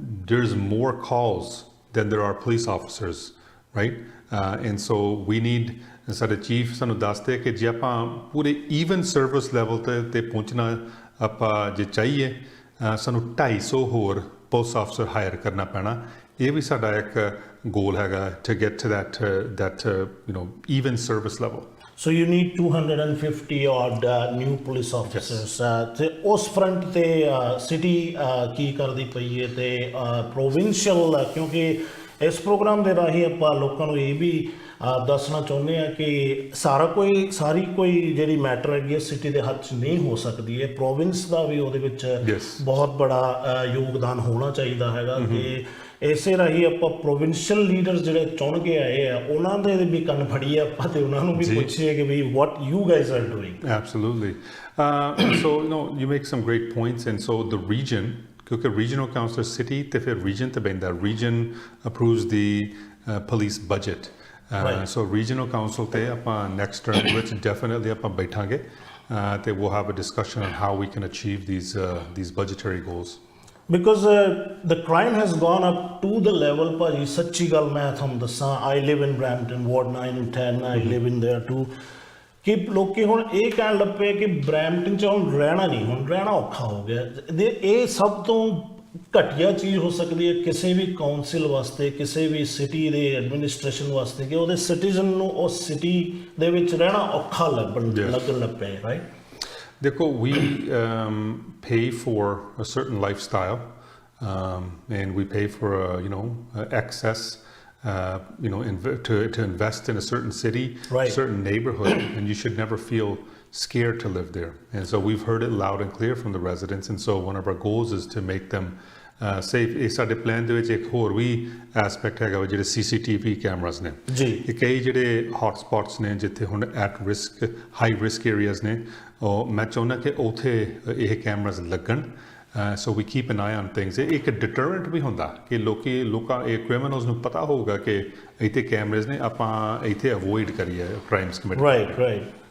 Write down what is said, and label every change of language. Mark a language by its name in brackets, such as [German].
[English] there is more calls than there are police officers, right? And so we need, [Punjabi] ਸਾਡੇ chief ਸਾਨੂੰ ਦੱਸਦੇ ਕਿ ਜੇ ਆਪਾਂ ਪੂਰੇ ਈਵਨ ਸਰਵਿਸ ਲੈਵਲ ਤੇ ਪਹੁੰਚਣਾ ਆਪਾਂ ਜੇ ਚਾਹੀਏ, ਸਾਨੂੰ 250 ਹੋਰ ਪੁਲਿਸ ਆਫਿਸਰ ਹਾਇਰ ਕਰਨਾ ਪੈਣਾ। ਇਹ ਵੀ ਸਾਡਾ ਇੱਕ ਗੋਲ ਹੈਗਾ [English] to get to that even service level. So you need 250 odd new police officers. [Punjabi] ਤੇ ਉਸ ਫਰੰਟ ਤੇ ਸਿਟੀ ਕੀ ਕਰਦੀ ਪਈ ਹੈ ਤੇ ਪ੍ਰੋਵਿੰਸ਼ੀਅਲ, ਕਿਉਂਕਿ ਇਸ ਪ੍ਰੋਗਰਾਮ ਦੇ ਰਾਹੀਂ ਆਪਾਂ ਲੋਕਾਂ ਨੂੰ ਇਹ ਵੀ ਦੱਸਣਾ ਚਾਹੁੰਦੇ ਹਾਂ ਕਿ ਸਾਰੀ ਕੋਈ ਜਿਹੜੀ ਮੈਟਰ ਹੈਗੀ ਹੈ ਸਿਟੀ ਦੇ ਹੱਥ 'ਚ ਨਹੀਂ ਹੋ ਸਕਦੀ ਹੈ, ਪ੍ਰੋਵਿੰਸ ਦਾ ਵੀ ਉਹਦੇ ਵਿੱਚ ਬਹੁਤ ਬੜਾ ਯੋਗਦਾਨ ਹੋਣਾ ਚਾਹੀਦਾ ਹੈਗਾ। ਕਿ ਇਸੇ ਰਾਹੀਂ ਆਪਾਂ ਪ੍ਰੋਵਿੰਸ਼ੀਅਲ ਲੀਡਰਸ ਜਿਹੜੇ ਚੁਣ ਕੇ ਆਏ ਆ ਉਹਨਾਂ ਦੇ ਵੀ ਕੰਨ ਫੜੀਏ ਆਪਾਂ ਤੇ ਉਹਨਾਂ ਨੂੰ ਵੀ ਪੁੱਛੀਏ ਕਿ ਵੀ [English] what you guys are doing. Absolutely. So you make some great points, and so the region, [Punjabi] ਕਿਉਂਕਿ regional council city ਤੇ ਫਿਰ region ਤੇ ਬੈਂਦਾ, [English] region approves the police budget. So regional council ਤੇ ਆਪਾਂ next term ਵਿੱਚ definitely [Punjabi] ਆਪਾਂ ਬੈਠਾਂਗੇ ਤੇ [English] we'll have a discussion on how we can achieve these budgetary goals. Because the crime has gone up to the level, [Punjabi] ਭਾਜੀ ਸੱਚੀ ਗੱਲ ਮੈਂ ਤੁਹਾਨੂੰ ਦੱਸਾਂ, [English] I live in Brampton, Ward 9 and 10, I live in there too, [Punjabi] ਕਿ ਲੋਕੀ ਹੁਣ ਇਹ ਕਹਿਣ ਲੱਗ ਪਏ ਕਿ ਬਰੈਂਪਟਨ 'ਚ ਹੁਣ ਰਹਿਣਾ ਨਹੀਂ, ਹੁਣ ਰਹਿਣਾ ਔਖਾ ਹੋ ਗਿਆ। ਇਹ ਸਭ ਤੋਂ ਘਟੀਆ ਚੀਜ਼ ਹੋ ਸਕਦੀ ਹੈ ਕਿਸੇ ਵੀ ਕਾਉਂਸਲ ਵਾਸਤੇ, ਕਿਸੇ ਵੀ ਸਿਟੀ ਦੇ ਐਡਮਿਨਿਸਟ੍ਰੇਸ਼ਨ ਵਾਸਤੇ, ਕਿ ਉਹਦੇ ਸਿਟੀਜ਼ਨ ਨੂੰ ਉਸ ਸਿਟੀ ਦੇ ਵਿੱਚ ਰਹਿਣਾ ਔਖਾ ਲੱਗਣ ਲੱਗ ਪਏ, ਰਾਈਟ? [English] ਦੇਖੋ, we pay for a certain lifestyle, and we pay for excess, to invest in a certain city, certain neighborhood, and you should never feel scared to live there. And so we've heard it loud and clear from the residents, and so one of our goals is to make them safe। [Punjabi] ਇਹ ਸਾਡੇ plan ਦੇ ਵਿੱਚ ਇੱਕ ਹੋਰ ਵੀ aspect ਹੈਗਾ ਜਿਹੜੇ CCTV cameras ਨੇ ਜੀ। ਇਹ ਕਈ ਜਿਹੜੇ ਹੌਟ ਸਪੌਟਸ ਨੇ ਜਿੱਥੇ ਹੁਣ at risk, high risk areas ਨੇ, ਉਹ ਮੈਂ ਚਾਹੁੰਦਾ ਕਿ ਉੱਥੇ ਇਹ ਕੈਮਰਾਸ ਲੱਗਣ। [English] So we keep an eye on things. [Punjabi] ਇਹ ਇੱਕ ਡਿਟਰੈਂਟ ਵੀ ਹੁੰਦਾ ਕਿ ਲੋਕਾਂ ਇਹ ਕ੍ਰਿਮੀਨਲਸ ਨੂੰ ਪਤਾ ਹੋਊਗਾ ਕਿ ਇੱਥੇ ਕੈਮਰੇਜ਼ ਨੇ, ਆਪਾਂ ਇੱਥੇ ਅਵੋਇਡ ਕਰੀਏ ਕ੍ਰਾਈਮਸ ਕਮਿਟ। ਰਾਈਟ।